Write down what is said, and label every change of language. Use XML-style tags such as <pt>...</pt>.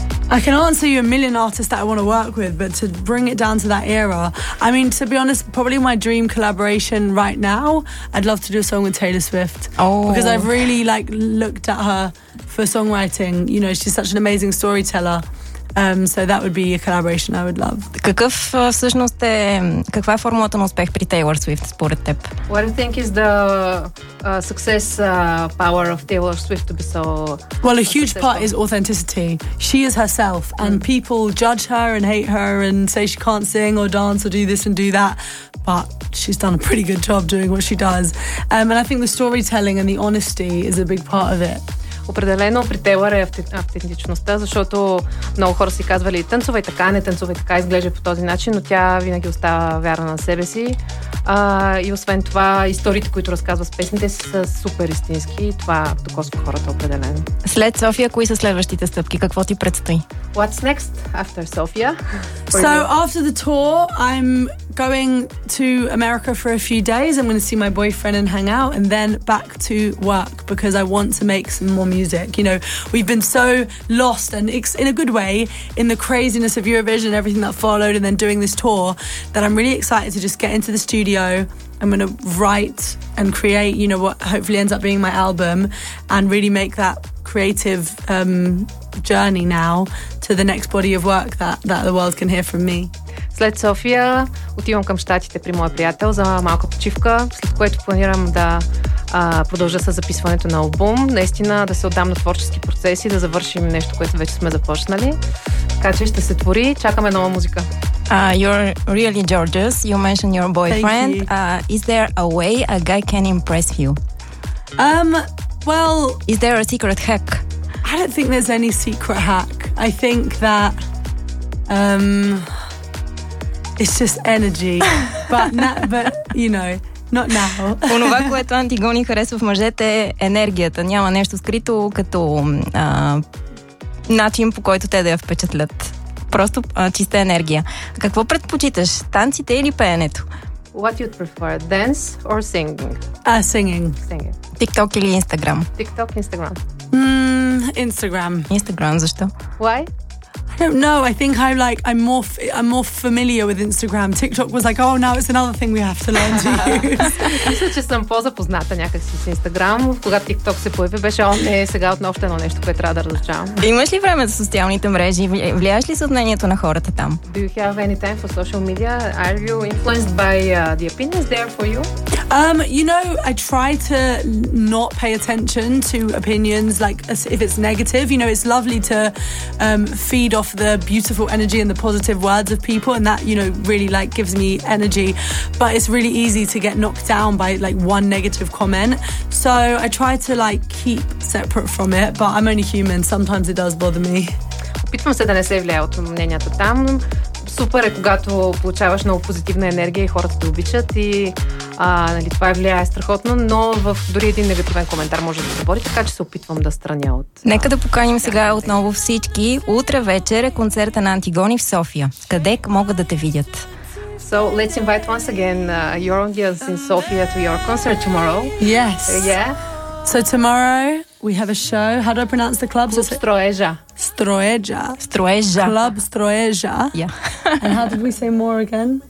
<en>I can answer you a million artists that I want to work with, but to bring it down to that era, I mean, to be honest, probably my dream collaboration right now, I'd love to do a song with Taylor Swift. Oh. Because I've really like looked at her for songwriting. You know, she's such an amazing storyteller. So that would be a collaboration I would love.</en> <bg>Какъв всъщност е, каква е формулата на успех при Taylor Swift според теб?</bg> <en>What I think is the success power of Taylor Swift to be so... Well, a huge part is authenticity. She is herself, and people judge her and hate her and say she can't sing or dance or do this and do that, but she's done a pretty good job doing what she does. And I think the storytelling and the honesty is a big part of it.</en> <bg>Определено при Taylor е автентичността, защото много хора си казвали танцувай така, не танцувай така, изглежда по този начин, но тя винаги остава вярна на себе си. И освен това, историите, които разказва с песните, са супер истински и това докосва хората определено. След София, кои са следващите стъпки? Какво ти предстои?</bg> <en>What's next after Sofia? So after the tour, I'm going to America for a few days. I'm going to see my boyfriend and hang out and then back to work because I want to make some more music. You know, we've been so lost and in a good way in the craziness of Eurovision and everything that followed and then doing this tour that I'm really excited to just get into the studio. I'm going to write and create, you know, what hopefully ends up being my album and really make that creative journey now to the next body of work that the world can hear from me.</en> <bg>След София отивам към щатите при моя приятел за малка почивка, след което планирам да продължа с записването на албум, наистина да се отдам на творчески процеси, да завършим нещо, което вече сме започнали. Така че ще се твори, чакаме нова музика.</bg> <en>You're really gorgeous. You mentioned your boyfriend. Is there a way a guy can impress you? Well, is there a secret hack? I don't think there's any secret hack. I think that it's just energy. But you know, not now.</en> <bg>Онова, което Антигони харесва в мъжете, е енергията. Няма нещо скрито като начин, по който те да я впечатлят. Просто чиста енергия. Какво предпочиташ? Танците или пеенето?</bg> <en>What you'd prefer, dance or singing? Singing.</en> <bg>TikTok или Instagram?</bg> <en>TikTok, Instagram. Instagram,</en> <bg>защо?</bg> <en>Why? I don't know. I think I'm more familiar with Instagram. TikTok was like, oh, now it's another thing we have to learn to use.</en> <bg>Мисля, че съм по-запозната някакси с Instagram. Когато TikTok се появи, беше, о, не, сега отново едно нещо, което трябва да разучавам. Имаш ли време за социалните мрежи? Влияеш ли с мнението на хората там?</bg> <en>Do you have any time for social media? Are you influenced by the opinions there for you? You know, I try to not pay attention to opinions, like if it's negative. You know, it's lovely to feed off the beautiful energy and the positive words of people, and that, you know, really like gives me energy. But it's really easy to get knocked down by like one negative comment. So I try to like keep separate from it, but I'm only human. Sometimes it does bother me.</en> <bg>Опитвам се да не се влияя от мненията там. Супер е, когато получаваш много позитивна енергия и хората те обичат и нали, това е влияе страхотно, но в дори един негативен коментар може да се бори, така че се опитвам да страня от... Нека да поканим сега отново всички. Утре вечер е концерта на Антигони в София. Къде могат да те видят?</bg> <en>So let's invite once again your audience in Sofia to your concert tomorrow. Yes. So tomorrow we have a show. How do I pronounce the club? Club Stroeja. Stroeja. Stroeja. Club Stroeja. Yeah. And how did we say more again?</en>